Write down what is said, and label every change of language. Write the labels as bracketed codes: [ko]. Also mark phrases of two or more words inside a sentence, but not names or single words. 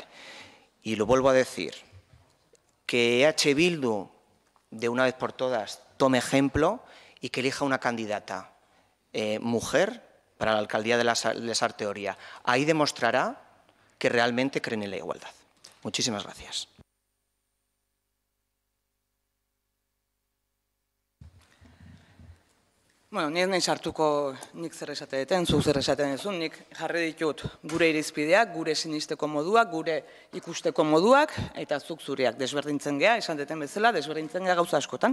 [es] Y lo vuelvo a decir, que EH Bildu, de una vez por todas, tome ejemplo y que elija una candidata mujer para la alcaldía de Lasarte-Oria. Ahí demostrará que realmente creen en la igualdad. Muchísimas gracias. [eu] Bueno, ni ez nahi sartuko nik zer esateten, zu zer esaten duzun, nik jarri ditut gure irizpideak, gure sinisteko moduak, gure ikusteko moduak, eta zuk zureak desberdintzen gea, esan deten bezala, desberdintzen gea gauza askotan.